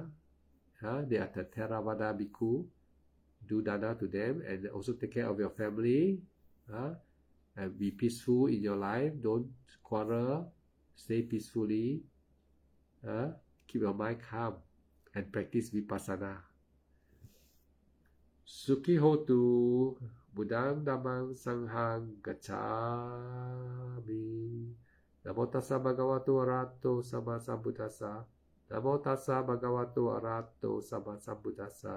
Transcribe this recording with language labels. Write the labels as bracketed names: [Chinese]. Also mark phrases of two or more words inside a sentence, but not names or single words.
[English] They are the Theravada bhikkhu. Do dana to them, and also take care of your family. And be peaceful in your life. Don't quarrel. Stay peacefully. Keep your mind calm and practice vipassana. [Pali] Sukhi hotu, Buddhang Dhammang Sanghang Gacchami. Namo tassa bhagavato arahato sama sambuddhassa. Namo tassa bhagavato arahato sama sambuddhassa.